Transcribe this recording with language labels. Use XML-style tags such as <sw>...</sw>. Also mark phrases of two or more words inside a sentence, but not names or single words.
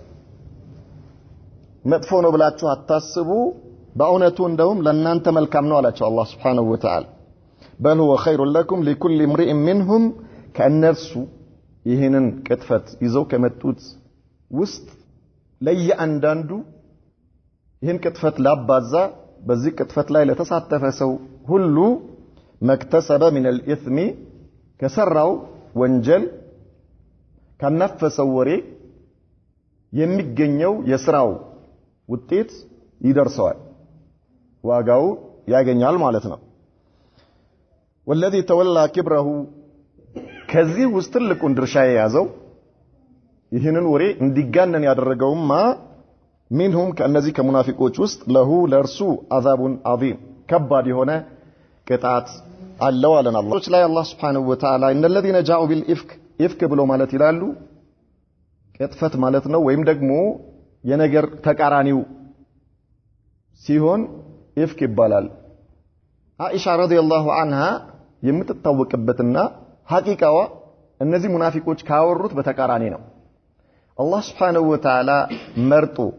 <am>መጥፎ ነው ብላችሁ አታስቡ፣ በእውነቱ እንደውም ለእናንተ መልካም ነው አላቸው አላህ</am> <ar>سبحانه وتعالى بل هو خير لكم لكل امرئ منهم</ar> <am>ከእነርሱ ይሄንን ቅጥፈት ይዘው ከመጡት ውስጥ ለየአንዳንዱ ይሄን ቅጥፈት ላባዛ በዚህ ቅጥፈት ላይ ለተሳተፈ ሰው ሁሉ</am> <ar>ما اكتسب من الإثم</ar> <am>ከሰራው ወንጀል ከነፈሰው ወሬ የሚገኘው የስራው ውጤት ይደርሰዋል፣ ዋጋው ያገኛል ማለት ነው።</am> <ar>والذي تولى كبره</ar> <am>ከዚህ ውስጥ ትልቁን ድርሻ የያዘው ይህንን ወሬ እንዲጋነን ያደረገውማ منهم ከነዚህ ከሙናፊቆች ውስጥ ለሁ ለርሱ</am> <ar>عذاب عظيم</ar> <am>ከባድ የሆነ ቅጣት አለው አለን አላህ ላይ አላህ</am> <ar>سبحانه وتعالى ان الذين جاءوا بالافك</ar> <am>ifk ብሎ ማለት ይላሉ ቅጥፈት ማለት ነው፣ ወይም ደግሞ የነገር ተቃራኒው ሲሆን ifk ይባላል። አኢሻ</am> <ar>رضي الله عنها</ar> <am>የምትታወቅበትና ሐቂቃዋ እነዚህ ሙናፊቆች ካወሩት በተቃራኒ ነው። አላህ</am> <ar>سبحانه وتعالى</ar> <am>መርጦ</am>